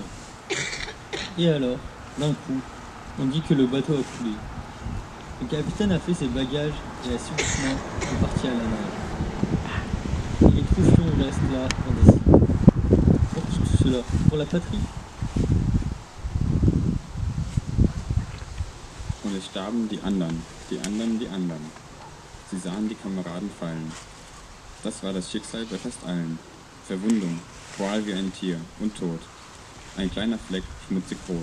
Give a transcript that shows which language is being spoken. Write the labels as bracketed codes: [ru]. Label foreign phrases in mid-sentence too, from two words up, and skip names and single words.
[fr] Et alors, d'un coup, on dit que le bateau a coulé. Le capitaine a fait ses bagages et a subitement reparti à la nage. Et les troufions restent là indécis. Pour qui tout cela? Pour la patrie? [de] Und es starben die anderen. Sie sahen die Kameraden fallen. Das war das Schicksal bei fast allen. Verwundung, Qual wie ein Tier und Tod. Ein kleiner Fleck, schmutzig rot.